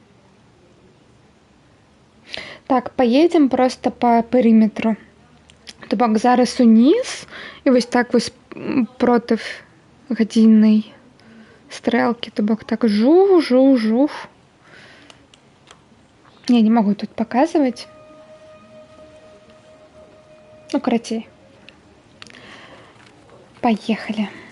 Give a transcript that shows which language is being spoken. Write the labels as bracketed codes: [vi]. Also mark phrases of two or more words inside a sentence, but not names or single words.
[ru] Так, поедем просто по периметру. [be] То бок зараз уніз, і вось так вось проти гадзіннай стрэлкі, то бок так жух. [ru] Я не могу тут показывать. Ну, карацей. Поехали.